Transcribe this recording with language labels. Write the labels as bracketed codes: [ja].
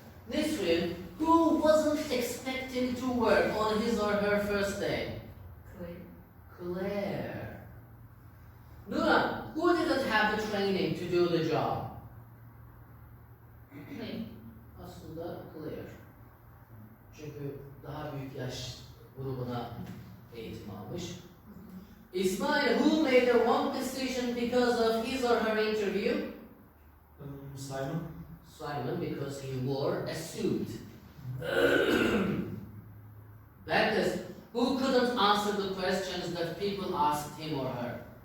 [en] Nisrin, who wasn't expecting to work on his or her first day? Claire. Nura, who didn't have the training to do the job? [tr] Aslında Claire. Çünkü daha büyük yaş grubuna eğitim almış. [en] Ismail, who made the wrong decision because of his or her interview? Simon. Simon, because he wore a suit. Bertus, who couldn't answer the questions that people asked him or her?